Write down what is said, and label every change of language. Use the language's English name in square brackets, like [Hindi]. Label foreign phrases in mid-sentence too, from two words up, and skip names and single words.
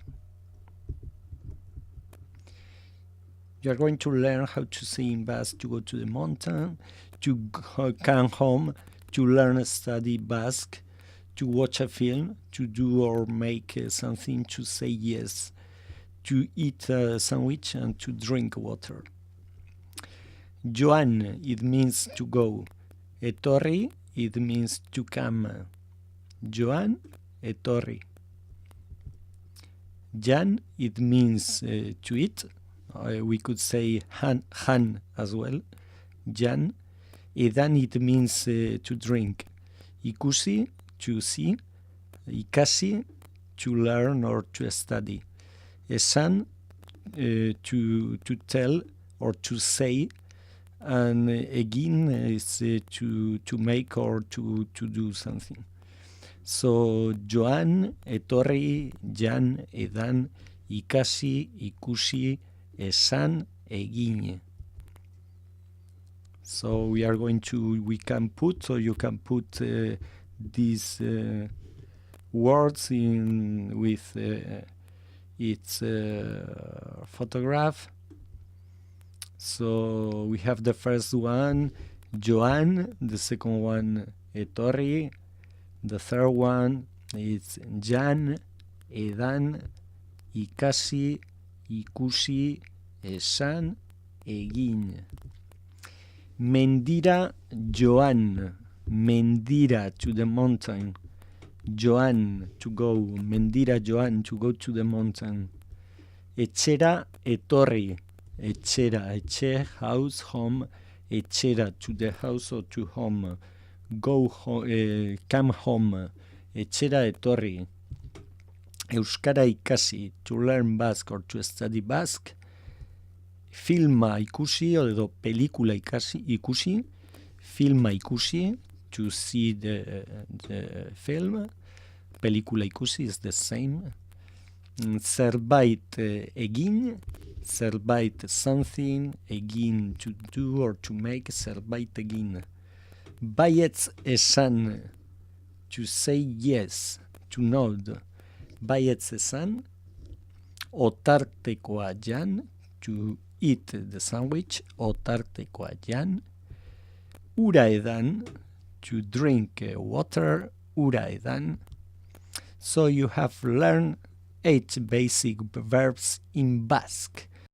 [English] You are going to learn how to say in Basque to go to the mountain, to come home, to learn and study Basque, to watch a film, to do or make something, to say yes, to eat a sandwich and to drink water. Joan, it means to go. Etorri, it means to come. [Basque] Joan, etorri. Jan, [English] it means to eat. We could say han as well. [Basque] Jan. Edan, [English] it means to drink. Ikusi, to see. Ikasi, to learn or to study. Esan, to tell or to say, and egin is to make or to do something. [Basque] So Joan, etorri, Jan, edan, ikasi, ikusi, esan, egin. [English] So we can put, or you can put these words in with its photograph. So we have the first one, Joan, the second one, etorri, the third one is [Basque] Jan, edan, ikasi, ikusi, esan, egin. Mendira, Joan, mendira, [English] to the mountain. Joan, to go. [Basque] Mendira, Joan, [English] to go to the mountain. [Basque] Etxera, etorri. Etxera, etxe, [English] house, home. Etxera, to the house or to home. Go home, come home. [Basque] Etxera, etorri. Euskara ikasi, [English] to learn Basque or to study Basque. [Basque] Filma ikusi, edo pelikula ikusi. Filma ikusi, [English] to see the film. [Basque] Pelikula ikusi [English] is the same. [Basque] Zerbait egin, zerbait [English] something, egin to do or to make, [Basque] zerbait egin. Baietz esan, [English] to say yes, to nod. [Basque] Baietz esan. Otartekoa jan, [English] to eat the sandwich. [Basque] Otartekoa jan. Ura edan, [English] to drink water. [Basque] Ura edan. [English] So you have learned 8 basic verbs in Basque.